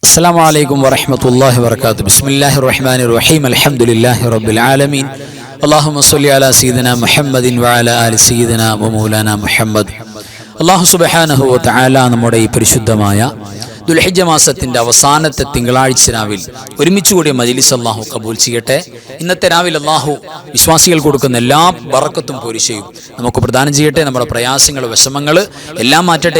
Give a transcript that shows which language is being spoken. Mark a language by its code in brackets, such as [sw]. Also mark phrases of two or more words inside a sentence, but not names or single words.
[ar] السلام عليكم ورحمة الله وبركاته. بسم الله الرحمن الرحيم. الحمد لله رب العالمين. اللهم صل على سيدنا محمد وعلى آل سيدنا ومولانا محمد. [ml] അല്ലാഹു [ar] سبحانه وتعالى [ml] നമ്മുടെ ഈ പരിശുദ്ധമായ ദുൽഹിജ്ജ മാസത്തിന്റെ അവസാനത്തെ തിങ്കളാഴ്ച രാവിൽ ഒരുമിച്ച് കൂടിയ മജ്‌ലിസ് അല്ലാഹു കബൂൽ ചെയ്യട്ടെ. ഇന്നത്തെ രാവിൽ അല്ലാഹു വിശ്വാസികൾ കൊടുക്കുന്ന എല്ലാ ബറക്കത്തും പോരിശയും നമുക്ക് പ്രദാനം ചെയ്യട്ടെ. നമ്മുടെ പ്രയാസങ്ങൾ, വിഷമങ്ങൾ എല്ലാം മാറ്റട്ടെ.